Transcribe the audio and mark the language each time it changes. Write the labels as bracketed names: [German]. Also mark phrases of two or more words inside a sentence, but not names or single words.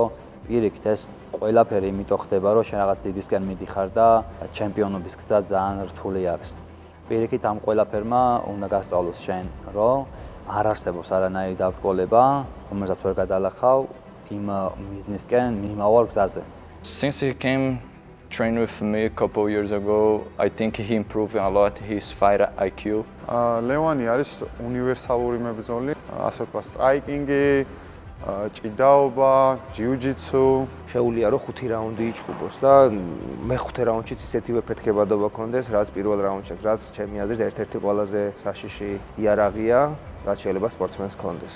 [Georgian] პირიქით ეს ყველაფერი იმიტომ ხდება, რომ შენ რაღაც დიდისკენ მიდიხარ და ჩემპიონობის გზა ძალიან რთული არის. პირიქით ამ ყველაფერმა უნდა გასწავლოს შენ, რომ არ არსებობს არანაირი დაბრკოლება, რომელსაც ვერ გადალახავ იმ მიზნისკენ მიმავალ გზაზე. [English] Since he came train with me a couple years ago, I think he improved a lot his fighter IQ. [Georgian] ლევანი არის უნივერსალური მებრძოლი, ასე ვთქვათ, სტრაიკინგი, ჭიდაობა, ჯიუ-ჯიტსუ. შეუძლია რომ 5 რაუნდი იჩხუბოს და მეხუთე რაუნდშიც ისეთივე ფეთქებადობა ქონდეს, რაც პირველ რაუნდში, რაც ჩემი აზრით ერთ-ერთი ყველაზე საშიში იარაღია, რაც შეიძლება სპორტსმენს ქონდეს.